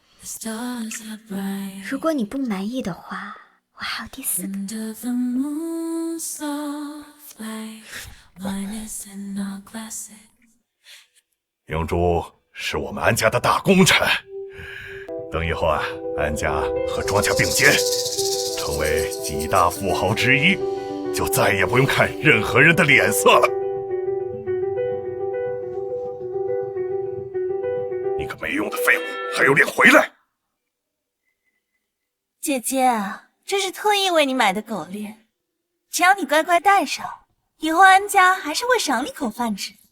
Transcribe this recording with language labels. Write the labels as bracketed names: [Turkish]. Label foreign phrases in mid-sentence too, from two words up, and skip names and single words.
[Chinese] 如果你不滿意的話，我還有第4個。明珠是我們安家的大功臣，等以後啊，安家和莊家並肩，成為幾大富豪之一，就再也不用看任何人的臉色了。你個沒用的廢物，還有臉回來？姐姐，這是特意為你買的狗鏈，只要你乖乖戴上，以後安家還是會賞你口飯吃。